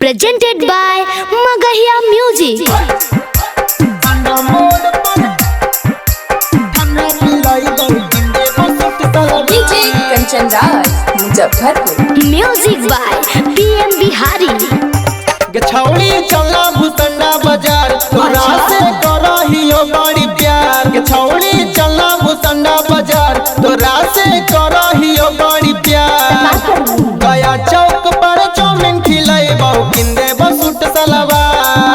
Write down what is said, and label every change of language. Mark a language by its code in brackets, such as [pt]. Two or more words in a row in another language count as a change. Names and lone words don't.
[en] presented by Magahiya Music. [mag] DJ कंचन राज मुजफ्फरपुर। [en] Music by PM Bihari. [mag] गछौड़ी चला भूसंडा बाजार तोरा से करहियो बड़ी प्यार। गछौड़ी चला भूसंडा बाजार तोरा से करहियो बड़ी प्यार। गया चौक पर चौमिन खिलेबो किंदे बसूट सलवार।